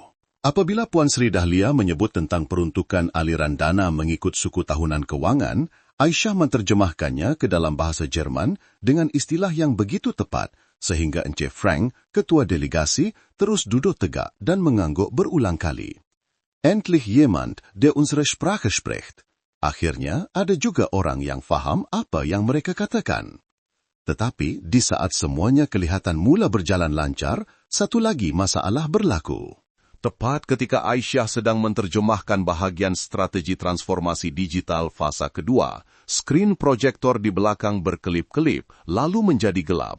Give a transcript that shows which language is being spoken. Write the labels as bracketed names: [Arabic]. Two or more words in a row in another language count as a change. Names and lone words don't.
[Malay] Apabila Puan Sri Dahlia menyebut tentang peruntukan aliran dana mengikut suku tahunan kewangan, Aisyah menerjemahkannya ke dalam bahasa Jerman dengan istilah yang begitu tepat, sehingga Encik Frank, ketua delegasi, terus duduk tegak dan mengangguk berulang kali. [German] Endlich jemand, der unsere Sprache spricht. [Malay] Akhirnya, ada juga orang yang faham apa yang mereka katakan. Tetapi, di saat semuanya kelihatan mula berjalan lancar, satu lagi masalah berlaku. Tepat ketika Aisyah sedang menerjemahkan bahagian strategi transformasi digital fasa kedua, skrin proyektor di belakang berkelip-kelip, lalu menjadi gelap.